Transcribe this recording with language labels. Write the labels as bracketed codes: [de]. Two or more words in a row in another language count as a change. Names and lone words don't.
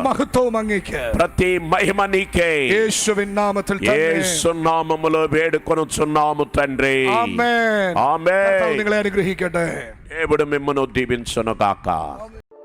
[ml] മഹത്വവും അങ്ങേക്ക്. [te] ప్రతి మహిమ నీకే. [ml] യേശുവിൻ നാമത്തിൽ തന്നെ. [te] యేసు నామములో వేడుకొనుచున్నాము తండ్రి. [ml] ആമേൻ. [te] ఆమేన్. [ml] കർത്താവ് നിങ്ങളെ അനുഗ്രഹിക്കട്ടെ. [te] దేవుడు మిమ్మల్ని దీవించునుగాక.